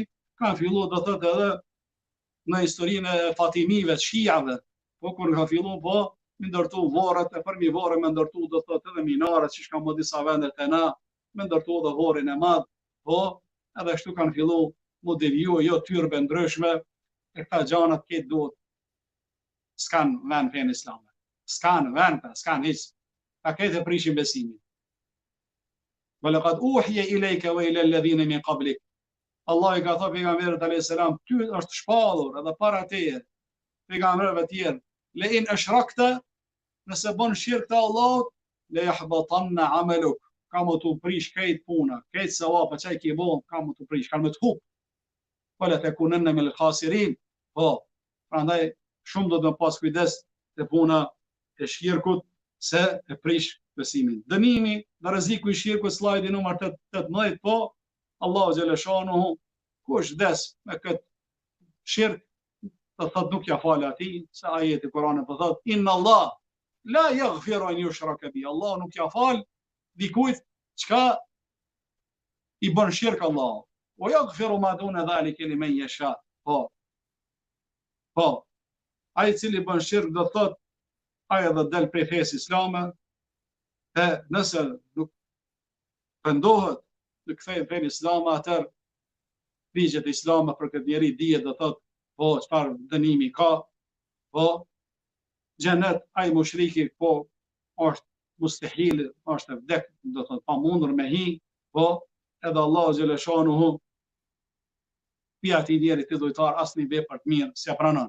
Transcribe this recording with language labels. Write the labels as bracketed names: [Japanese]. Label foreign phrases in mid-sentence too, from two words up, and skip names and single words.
[Albanian] kanë filluar do thotë edhe në historinë e Fatimive, të Shiave, po kur ka filluar po me ndërtu varret e përmi varre me ndërtu do thotë edhe minaret që kanë më disa vende të na, me ndërtu edhe varrin e madh, po edhe kështu kanë filluar mu deviju jo tyrbe ndryshme, e këta gjanat këtë duhet s'kan vend fenë islame. S'kan vend, s'kan hiç. Ta këtë e prishin besimin. [Arabic] وَلَقَدْ أُوحِيَ إِلَيْكَ وَإِلَى الَّذِينَ مِنْ قَبْلِكَ. [Albanian] Allah i ka thënë pejgamberit [Arabic] عليه السلام, [Albanian] ty është shpallur edhe para teje, pejgamberëve të tjerë, [Arabic] لئن أشركت, [Albanian] nëse bën shirk te Allahut, [Arabic] ليحبطن عملك, [Albanian] ka më të prish këtë puna, këtë sevap që ai ke bën, ka më të prish, ka më të hub. [Arabic] ولتكونن من الخاسرين. [Albanian] Po, prandaj shumë do të pas kujdes te puna e shirkut se e prish besimin. Dënimi dhe rreziku i shirkut, slajdi numër 18, po Allahu xhaleshanuhu kush des me këtë shirk, do thotë nuk ja fal atij, se ajeti Kur'anit po thotë [Arabic] إن الله لا يغفر أن يشرك به. [Albanian] Allah nuk ja fal dikujt çka i bën shirk Allah. [Arabic] ويغفر ما دون ذلك لمن يشاء. [Albanian] Po. Ai i cili bën shirk do thot ai edhe del prej fesë islame, nëse nuk pendohet të kthehet në islam, atëherë ligjet e islamit për këtë njeri dihet do thot po çfarë dënimi ka, po xhenet ai mushriki po është mustahil, është vdek, do thot pa mundur me hi, po edhe Allahu xhaleshanuhu pi atij njeri të dhujtar asnjë vepër të mirë s'ia pranon.